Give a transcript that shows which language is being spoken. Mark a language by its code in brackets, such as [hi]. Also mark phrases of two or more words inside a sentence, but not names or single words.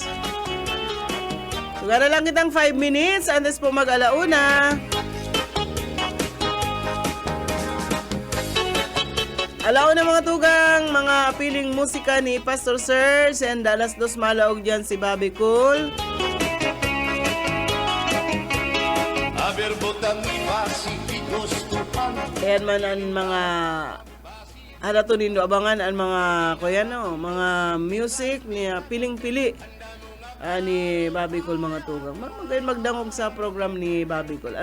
[bik] Sugara lang kitang 5 minutes, antes po mag-alauna. Alauna mga tugang, mga piling musika ni Pastor Sir, and alas 2 malaog dyan si Bobby Cool. A ver, bota mi pacíficos tu Ayan man ang mga halato nindo abangan ang mga mga music niya piling-pili ni Bobby Cole mga tugang. Magayon magdangog sa program ni Bobby Cole.